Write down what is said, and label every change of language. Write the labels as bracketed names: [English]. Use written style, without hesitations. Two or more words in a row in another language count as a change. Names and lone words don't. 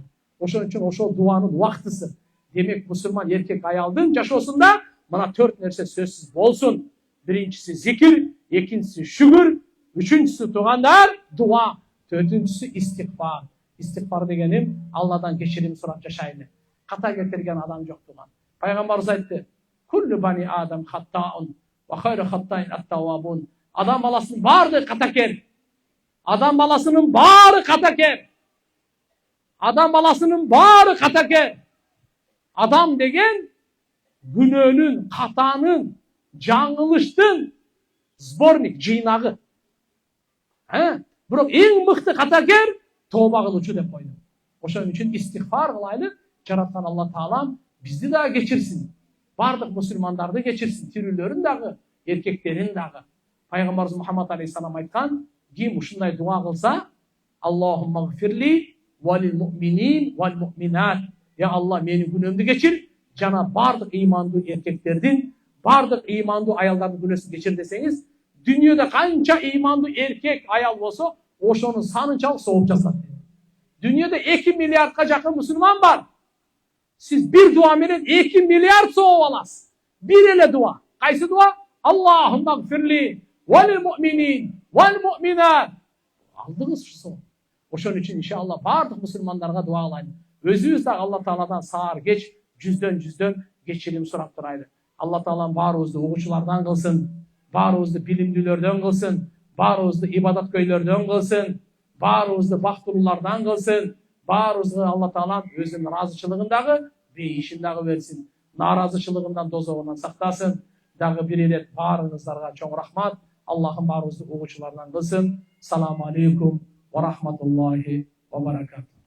[Kyrgyz] Ошон үчүн ошол дуанын убактысы. Демек мусулман эркек аялдын жашоосунда мына 4 нерсе сөзсүз болсун. Биринчиси зикир, экинчиси шүгүр, үчүнчүсү туугандар дуа, төртүнчүсү истигфар. Истигфар дегеним Алладан кечирим сурап жашайлы. Ката кетирген адам жок тууган. Пайгамбарыбыз айтты: [Arabic] "كل بني آدم خطاء، وخير الخطائين التوابون." [Kyrgyz] Адам баласынын баары катакер. Адам баласынын баары катакер. Адам баласынын баары катакер. Адам деген күнөөнүн, катанын, жаңылыштын сборник, жыйнагы. Бирок эң мыкты катакер тооба кылуучу деп койду. Ошон үчүн истигфар кылайлы, жараткан Алла Таалам бизди дагы кечирсин. Бардык мусулмандарды кечирсин, тирүүлөрүн дагы, эркектерин дагы. Пайгамбарыбыз Мухаммад алейхиссалам айткан, ким ушундай дуа кылса, [Arabic] اللهم اغفر لي وللمؤمنين والمؤمنات. [Kyrgyz] Я Алла, менин күнөөмдү кечир, жана бардык ыймандуу эркектердин, бардык ыймандуу аялдардын күнөөсүн кечир десеңиз, дүйнөдө канча ыймандуу эркек аял болсо, ошонун санынчалык сооп жасат. Дүйнөдө 2 миллиардка жакын мусулман бар. Сиз бир дуа менен 2 миллиард сооп аласыз. Бир эле дуа. Кайсы дуа? [Arabic] اللهم اغفر لي وللمؤمنين والمؤمنات. [Kyrgyz] Алдыңыз ушул. Ошон үчүн иншалла бардык мусулмандарга дуа кылайлы. Өзүбүз да Алла Тааладан саар кеч жүздөн кечирим сурап турайлы. Алла Таалам баарыбызды угуучулардан кылсын, баарыбызды билимдүүлөрдөн кылсын, баарыбызды ибадаткөйлөрдөн кылсын, баарыбызды бактылуулардан кылсын, баарыбызга Алла Таалам өзүнүн ыраазычылыгын дагы, бейишин дагы берсин, нааразычылыгынан, дозогунан сактасын. Дагы бир ирет баарыңыздарга чоң рахмат. Аллахым баарыбызды угуучулардан кылсын. [Arabic] السلام عليكم ورحمة الله وبركاته.